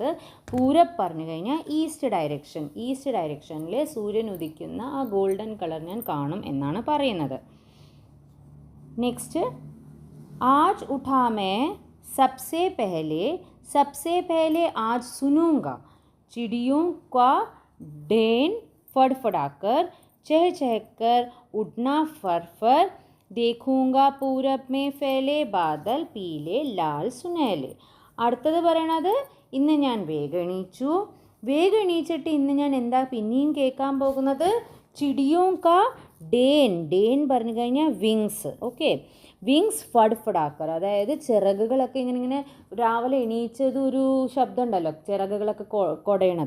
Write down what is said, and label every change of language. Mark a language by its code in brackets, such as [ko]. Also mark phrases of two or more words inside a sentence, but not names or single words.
[ml] പൂരബ് പറഞ്ഞു കഴിഞ്ഞാൽ [en] east direction. east direction [ml] സൂര്യൻ ഉദിക്കുന്ന ആ [en] golden color [ml] ഞാൻ കാണും എന്നാണ് പറയുന്നത്. [hi] നെക്സ്റ്റ്, आज उठा मैं सबसे पहले आज सुनूँगा. चिड़ियों का डेन फड़फड़ाकर चह चहकर उड़ना फर फर. देखूंगा पूरब में फैले बादल पीले लाल सुनहले. [ml] അടുത്തത് പറയണത്, ഇന്ന് ഞാൻ വേഗം എണീച്ചു. വേഗം എണീച്ചിട്ട് ഇന്ന് ഞാൻ എന്താ പിന്നെയും കേൾക്കാൻ പോകുന്നത്? [hi] चिड़ियों का डैन. [ml] ഡേൻ പറഞ്ഞു കഴിഞ്ഞാൽ വിങ്സ്. ഓക്കെ, വിങ്സ് ഫഡ്ഫഡാക്കർ, അതായത് ചിറകുകളൊക്കെ ഇങ്ങനെ രാവിലെ എണീച്ചത് ഒരു ശബ്ദം ഉണ്ടല്ലോ, ചിറകുകളൊക്കെ കൊടയണത്.